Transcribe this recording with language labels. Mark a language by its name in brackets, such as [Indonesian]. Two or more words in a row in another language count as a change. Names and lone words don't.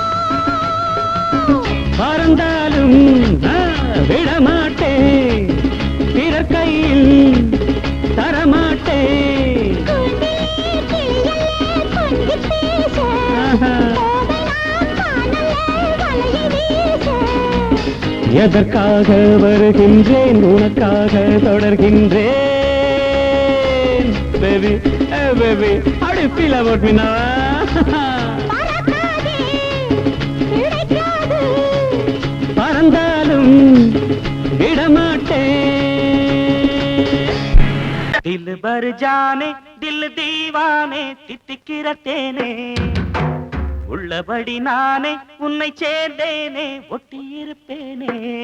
[Tamil] பறந்தாலும் விடமாட்டேன், பிறர் கையில் தரமாட்டேன். எதற்காக வருகின்றேன், உனக்காக தொடர்கின்றேன். [English] Baby, hey baby, how do you feel about me now? [Tamil] பறந்தாலும் விடமாட்டேன். [Hindi] दिल भर जाने दिल दीवाने [Tamil] தித்திக்கிற தேனே, உள்ளபடி நானே உன்னை சேர்ந்தேனே, ஒட்டியிருப்பேனே.